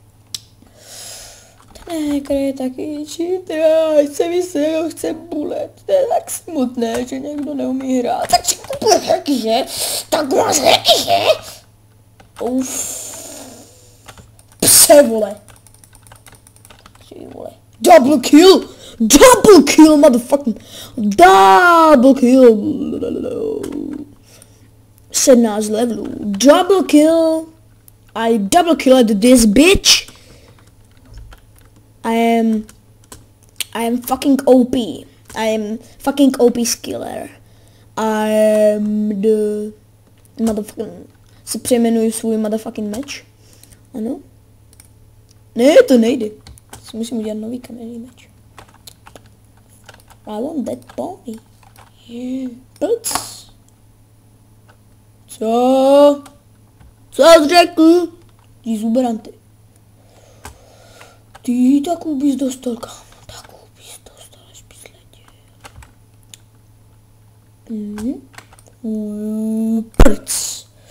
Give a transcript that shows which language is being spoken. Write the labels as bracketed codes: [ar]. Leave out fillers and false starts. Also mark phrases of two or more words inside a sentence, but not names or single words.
[cs] Ten hacker je taky cheater, se mi se ho chce bulet. To je tak smutné, že někdo neumí hrát. Tak si kupuje hacky, že? Tak máš hacky, že? Pse, vole. [en] Double kill, motherfucking. Double kill. 17 levelů. Double kill. I double killed this bitch. I am fucking OP. I am fucking OP skiller. I am the motherfucking... [cs] Si přejmenuji svůj [en] motherfucking match. [cs] Ano. Ne, to nejde. Si musím udělat nový kamenný meč. [en] I want that pony. Plc. [cs] Co? Co jsi řekl? Ty zuberanty. Ty takovou bys dostal, kámo. Takovou bys dostal, až bys letěl. Prc.